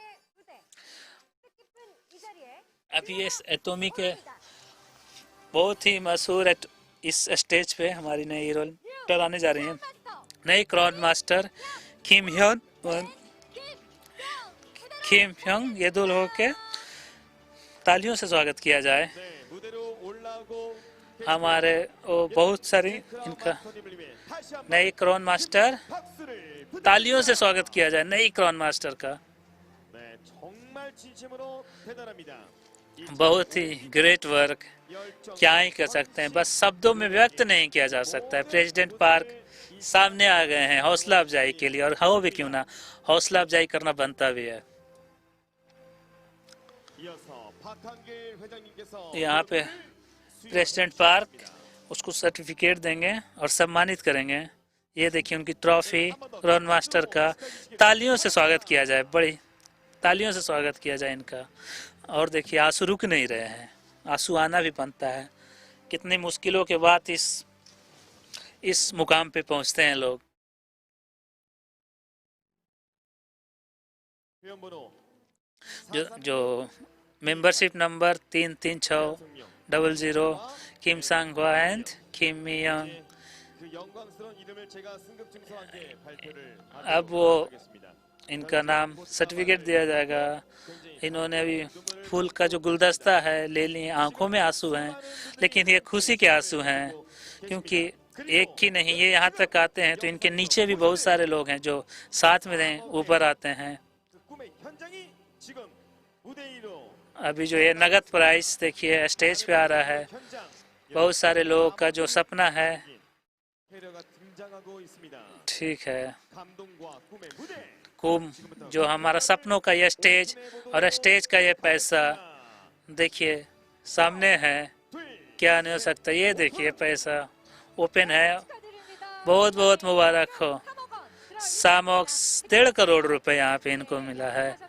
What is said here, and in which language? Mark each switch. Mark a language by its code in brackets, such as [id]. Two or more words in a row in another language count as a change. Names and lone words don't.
[hi] अभी ये एटॉमी के बहुत ही मशहूर इस स्टेज पे हमारी नई हीरोइन आने जा रही हैं, नई क्राउन मास्टर किम ह्योंग। ये दो लोगों के तालियों से स्वागत किया जाए। [ko] 네, 무대로 올라오고 [hi] हमारे वो बहुत सारी इनका [ko] 마스터님을 위해 다시 한번 [hi] नई क्राउन मास्टर, [ko] 박수를 [hi] तालियों से स्वागत किया जाए नई क्राउन मास्टर का। [ko] 네, 정말 진심으로 대단합니다. [hi] बहुत ही [en] great work, [ko] 열정 [hi] क्या ही कर सकते हैं, बस शब्दों में व्यक्त नहीं किया जा सकता है। प्रेसिडेंट पार्क सामने आ गए हैं हौसला अफजाई के लिए, और हो भी क्यों ना, हौसला अफजाई करना बनता भी है। [ko] 이어서 박한길 회장님께서 [hi] यहाँ पे प्रेसिडेंट पार्क उसको सर्टिफिकेट देंगे और सम्मानित करेंगे। ये देखिए उनकी ट्रॉफी, क्राउन मास्टर का। तालियों से स्वागत किया जाए, बड़ी तालियों से स्वागत किया जाए इनका। और देखिए आंसू रुक नहीं रहे हैं, आंसू आना भी बनता है, कितनी मुश्किलों के बाद इस मुकाम पे पहुंचते हैं लोग। [ko] 회원번호 [hi] जो मेंबरशिप नंबर 336000 किम सांगवा एंड किम मियोंग। [ko] 그 영광스러운 이름을 제가 승급 증서와 함께 발표를 [hi] अब वो [ko] 하도록 하겠습니다. [hi] इनका नाम सर्टिफिकेट दिया जाएगा। इन्होंने अभी फूल का जो गुलदस्ता है ले लिए, आंखों में आंसू हैं, लेकिन ये खुशी के आंसू हैं, क्योंकि एक ही नहीं, ये यहाँ तक आते हैं तो इनके नीचे भी बहुत सारे लोग हैं जो साथ में हैं, ऊपर आते हैं। [ko] 그 꿈의 현장이 지금 무대 위로 [hi] अभी जो ये नगद प्राइस देखिए स्टेज पे आ रहा है, [ko] 현장 [hi] बहुत सारे लोगों का जो सपना है। [ko] 캐리어가 등장하고 있습니다. [hi] ठीक है, [ko] 감동과 꿈의 무대. [hi] कुम जो हमारा सपनों का ये स्टेज और स्टेज का ये पैसा देखिए सामने है, क्या नहीं हो सकता। ये देखिए पैसा ओपन है, बहुत बहुत मुबारक हो। सामोक्स 1.5 करोड़ रुपए यहाँ पे इनको मिला है।